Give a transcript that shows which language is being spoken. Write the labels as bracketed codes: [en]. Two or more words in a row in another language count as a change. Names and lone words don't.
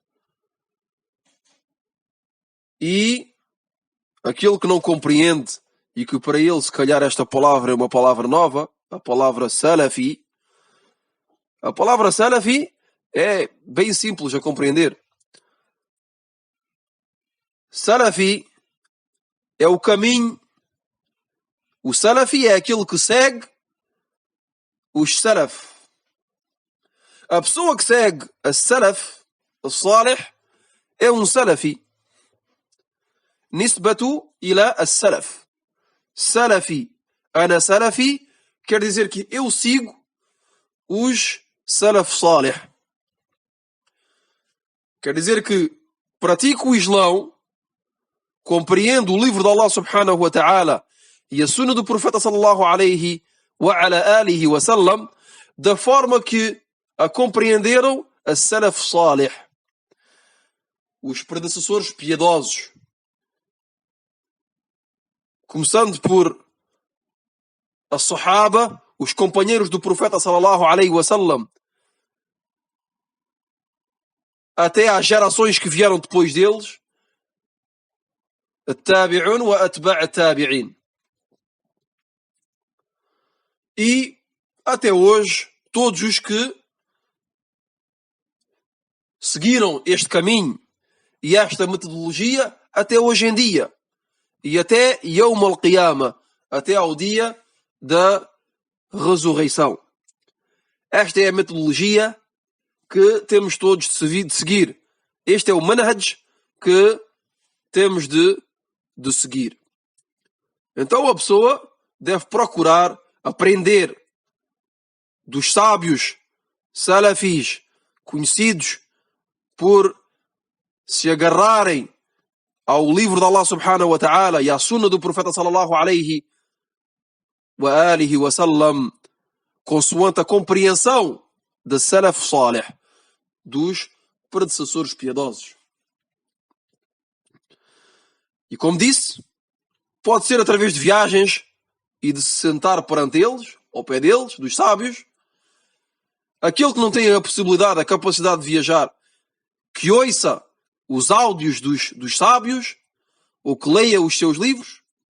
[pt] E aquele que não compreende e que para ele se calhar esta palavra é uma palavra nova, a palavra salafi, a palavra salafi é bem simples a compreender. Salafi é o caminho. O salafi é aquele que segue os salaf. A pessoa que segue a salaf, o salih, é um salafi. [ar] نسبة إلى السلف. [pt] Salafi. [ar] أنا سلفي [pt] quer dizer que eu sigo os [ar] سلف صالح. [pt] Quer dizer que pratico o Islão, compreendo o livro de Allah [ar] سبحانه وتعالى [pt] e a sunna do profeta [ar] صلى الله عليه وعلى آله وسلم [pt] da forma que a compreenderam a [ar] سلف صالح, [pt] os predecessores piedosos. Começando por as sahaba, os companheiros do profeta [ar] صلى الله عليه وسلم, [pt] até às gerações que vieram depois deles, [ar] التابعون وأتباع التابعين. [pt] E até hoje, todos os que seguiram este caminho e esta metodologia até hoje em dia. E até [ar] يوم القيامة, [pt] até ao dia da ressurreição. Esta é a metodologia que temos todos de seguir. Este é o manhaj que temos de seguir. Então a pessoa deve procurar aprender dos sábios salafis, conhecidos por se agarrarem ao livro de Allah [ar] سبحانه وتعالى [pt] e à sunna do profeta [ar] صلى الله عليه وآله وسلم, [pt] consoante a compreensão da [ar] سلف صالح, [pt] dos predecessores piedosos. E como disse, pode ser através de viagens e de se sentar perante eles, ao pé deles, dos sábios. Aquele que não tem a possibilidade, a capacidade de viajar, que ouça os áudios dos sábios, ou que leia os seus livros.